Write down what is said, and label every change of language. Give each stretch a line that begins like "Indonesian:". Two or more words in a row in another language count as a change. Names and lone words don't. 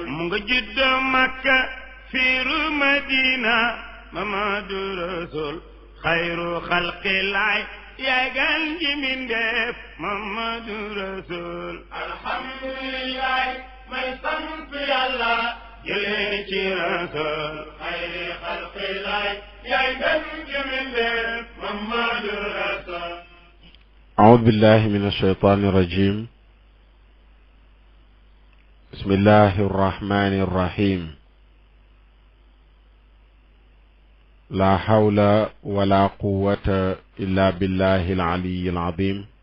Wolof: mu nga judd Makka fiiru Madina
Arabic: محمد رسول خير خلق الله
Wolof: yaay gën gi mindeef
Arabic: محمد رسول
Wolof: alhamdulillah may sant yàlla julli ci rasul
Arabic: خير خلق الله
Wolof: yaay gën gi mindeef
Arabic: محمد رسول أعوذ بالله من الشيطان الرجيم بسم الله الرحمن الرحيم لا حول ولا قوة إلا بالله العلي العظيم